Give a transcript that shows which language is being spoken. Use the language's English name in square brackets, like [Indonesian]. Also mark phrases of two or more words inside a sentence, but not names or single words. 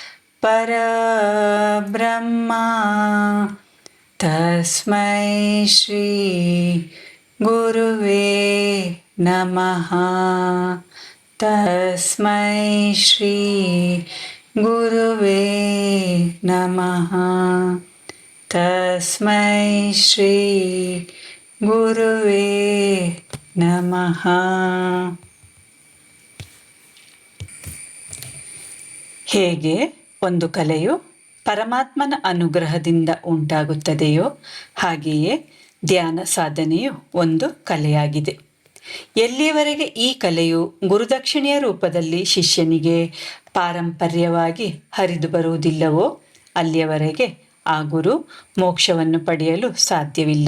[Sanskrit] ಪರಬ್ರಹ್ಮ ತಸ್ಮೈ ಶ್ರೀ ಗುರುವೇ ನಮಃ. ತಸ್ಮೈ ಶ್ರೀ ಗುರುವೇ ನಮಃ. ತಸ್ಮೈ ಶ್ರೀ ಗುರುವೇ ನಮಃ. [Kannada] ಹೇಗೆ ಒಂದು ಕಲೆಯು ಪರಮಾತ್ಮನ ಅನುಗ್ರಹದಿಂದ ಉಂಟಾಗುತ್ತದೆಯೋ ಹಾಗೆಯೇ ಧ್ಯಾನ ಸಾಧನೆಯು ಒಂದು ಕಲೆಯಾಗಿದೆ. ಎಲ್ಲಿಯವರೆಗೆ ಈ ಕಲೆಯು ಗುರುದಕ್ಷಿಣೆಯ ರೂಪದಲ್ಲಿ ಶಿಷ್ಯನಿಗೆ ಪಾರಂಪರ್ಯವಾಗಿ ಹರಿದು ಬರುವುದಿಲ್ಲವೋ ಅಲ್ಲಿಯವರೆಗೆ ಆ ಗುರು ಮೋಕ್ಷವನ್ನು ಪಡೆಯಲು ಸಾಧ್ಯವಿಲ್ಲ.